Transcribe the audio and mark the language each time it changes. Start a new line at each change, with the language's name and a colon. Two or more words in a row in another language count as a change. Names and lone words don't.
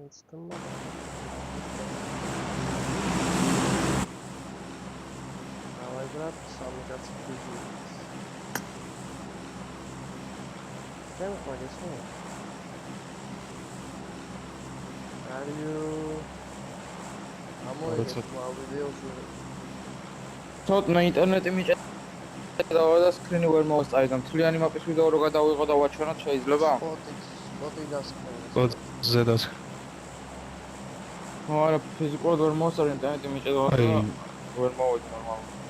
Russian: Давай, брат, самый кацапный бизнес. Чем ходишь? Алло.
Georgian: თოთნა ინტერნეტი მიჭედა და სკრინი ვერ მოვასწარი და მთლიანი მაპის ვიდეო რო გადავიღო და ვაჩვენოთ შეიძლება? სპოტი დასკრინი. სპოტზე და არა, ფიზიკურად ვერ მოვასწარი ინტერნეტი მიჭედა და ვერ მოვედი ნორმალურად.